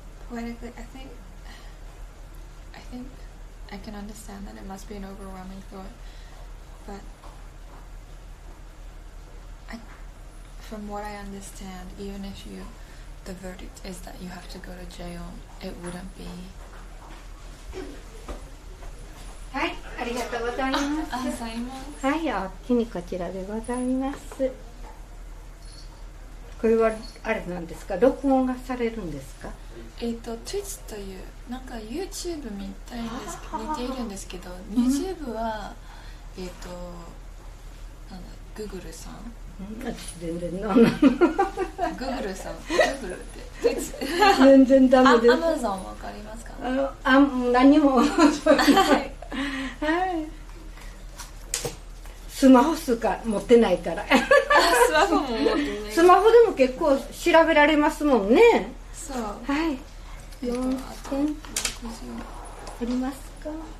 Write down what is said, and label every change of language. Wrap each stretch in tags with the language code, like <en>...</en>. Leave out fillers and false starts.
<en>Poetically, I think I can understand that it must be an overwhelming thought, but from what I understand, even if the verdict is that you have to go to jail, it wouldn't be.</en> <ja>はい、ありがとうございます。はい、お気にこちらでございます。これはあれなんですか、録音がされるんですか Twitch というなんか YouTube みたいですけど似ているんですけど、YouTube はなんだ Google さん、私全然なんなの Google さん、Google って全然ダメです。 Amazon わかりますか？何もはい、スマホしか持ってないからスマホも持ってない。スマホでも結構調べられますもんね。そうはい4000ありますか？</ja>